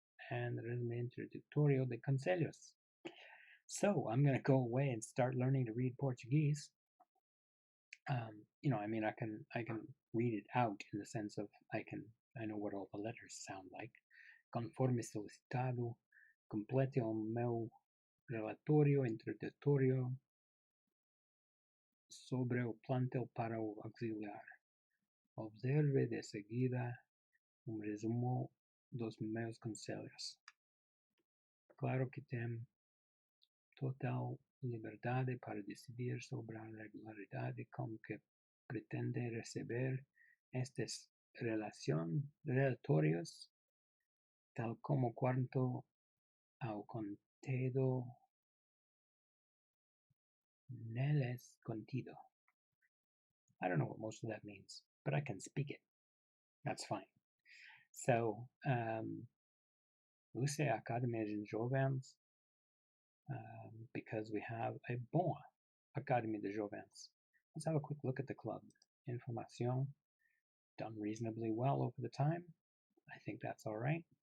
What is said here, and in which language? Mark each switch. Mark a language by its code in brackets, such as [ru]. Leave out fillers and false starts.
[en] And the resume introductorio de conselhos. So I'm going to go away and start learning to read Portuguese. I can read it out in the sense of I know what all the letters sound like. [pt] Conforme solicitado, complete o meu relatório introdutório sobre o plantel para o auxiliar. Observe de seguida resumo dos meus conselhos. Claro que tem total liberdade para decidir sobre a regularidade com que pretende receber estes relatórios, tal como quanto ao conteúdo neles contido. [en] I don't know what most of that means, but I can speak it. That's fine. So, use Academia de Jovens because we have a boa Academia de Jovens. Let's have a quick look at the club. Información, done reasonably well over the time. I think that's all right.